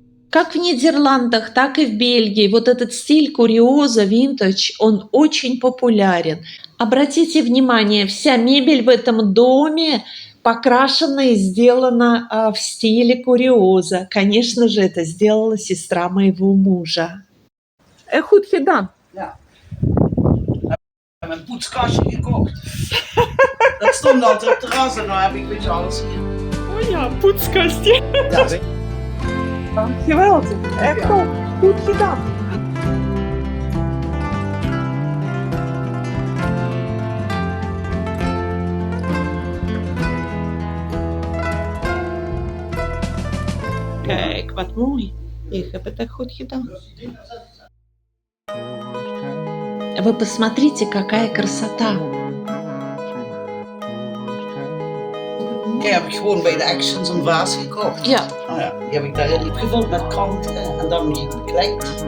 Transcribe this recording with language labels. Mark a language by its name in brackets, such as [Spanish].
[Russian] Как в Нидерландах, так и в Бельгии вот этот стиль куриоза, винтаж, он очень популярен. Обратите внимание, вся мебель в этом доме покрашена и сделана в стиле куриоза. Конечно же, это сделала сестра моего мужа. [Dutch] Goed gedaan. Ja. Ik heb een poetskastje gekocht. Dat stond altijd op het terras en nou heb ik weer alles hier. Oh ja, poetskastje. Ja, zie. Geweldig. Echt goed gedaan. Kijk, wat mooi. Ik heb het echt goed gedaan. [Russian] Вы посмотрите, какая красота. [Dutch] Die heb ik gewoon bij de Actions en Vaas gekocht. Ja. Oh ja, die heb ik daarin gevuld met kanten en dan gekleid